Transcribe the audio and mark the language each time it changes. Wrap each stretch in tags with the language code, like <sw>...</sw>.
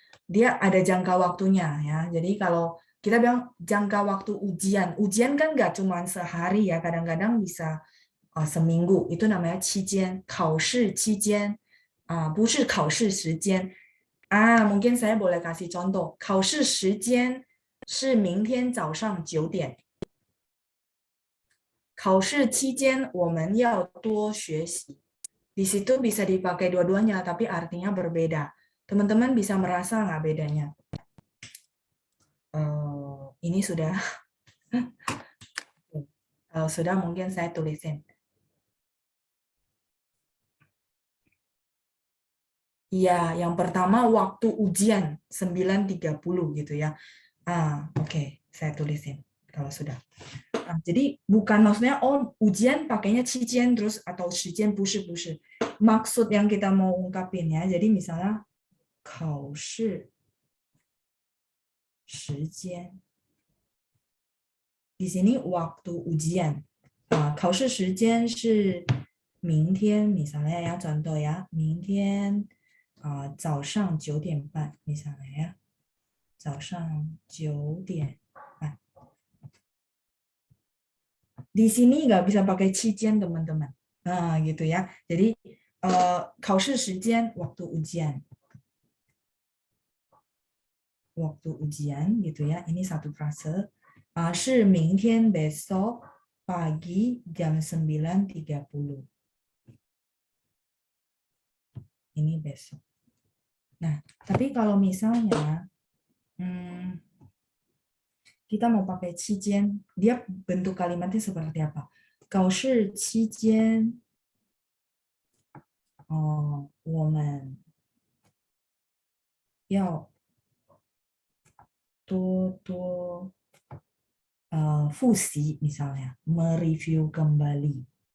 <id>Dia ada jangka waktunya ya. Jadi kalau kita bilang jangka waktu ujian kan nggak cuma sehari ya. Kadang-kadang bisa seminggu. Itu namanya 期间.</id> <zh>考试期间.不是考试时间.</zh> <id>Mungkin saya boleh kasih contoh.</id> <zh>考试时间是明天早上9点. 考试期间我们要多学习.</zh> <id>Di situ bisa dipakai dua-duanya, tapi artinya berbeda. Teman-teman bisa merasa nggak bedanya? Ini sudah. Kalau sudah mungkin saya tulisin. Iya, yang pertama waktu ujian 9.30 gitu ya. Oke, saya tulisin kalau sudah. Jadi bukan maksudnya ujian pakainya 期间 terus atau 时间 不是. Maksud yang kita mau ungkapin ya. Jadi misalnya</id> <zh>考试时间.</zh> <id>Di sini waktu ujian.</id> <zh>考试时间是明天</zh> <id>misalnya ya, contoh ya.</id> <zh>明天早上9点半</zh> <id>misalnya ya.</id> <zh>早上9点半.</zh> <id>Di sini nggak bisa pakai 期间 teman-teman. Gitu ya. Jadi</id> <zh>考试时间</zh> <id>waktu ujian. Waktu ujian gitu ya. Ini satu frase.</id> <zh>是明天</zh> <id>besok pagi jam 9.30. Ini besok. Nah, tapi kalau misalnya kita mau pakai 期间, dia bentuk kalimatnya seperti apa?</id> <zh>考试期间我们要多复习</zh> <id>misalnya, mereview kembali.</id>